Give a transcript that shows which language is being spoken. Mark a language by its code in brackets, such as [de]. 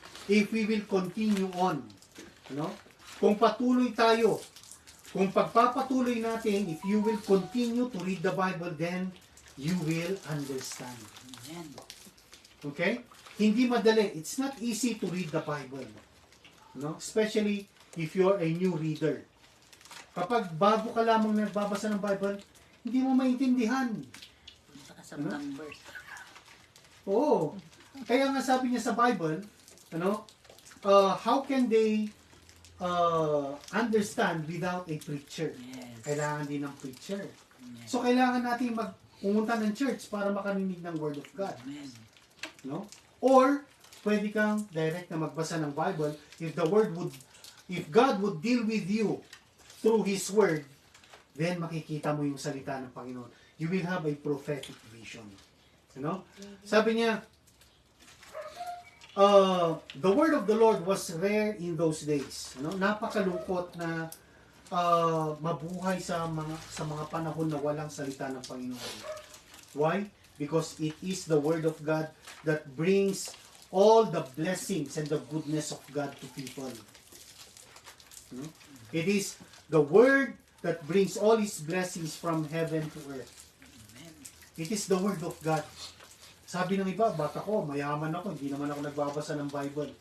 [en] If we will continue on. [tl] Kung patuloy tayo, kung pagpapatuloy natin, [en] if you will continue to read the Bible, then you will understand. Amen. [tl] Okay? Hindi madali. [en] It's not easy to read the Bible. Especially if you're a new reader. [tl] Kapag bago ka lamang nagbabasa ng Bible, hindi mo maintindihan. Punta ka sa numbers. Oo. Kaya nga sabi niya sa Bible, [en] how can they understand without a preacher? Yes. [tl] Kailangan din ng preacher. [en] Amen. [tl] So, kailangan natin pumunta ng church para makarinig ng Word of God. [en] Amen. [tl] Or, pwede kang direct na magbasa ng Bible. [en] If God would deal with you through His Word, [tl] then makikita mo yung salita ng Panginoon. [en] You will have a prophetic vision. Sabi niya, the word of the Lord was rare in those days. [tl] Napakalungkot na mabuhay sa mga panahon na walang salita ng Panginoon. [en] Why? Because it is the word of God that brings all the blessings and the goodness of God to people. It is the word that brings all His blessings from heaven to earth. It is the word of God. [tl] Sabi ng iba, bata ko, mayaman ako, hindi naman ako nagbabasa ng Bible.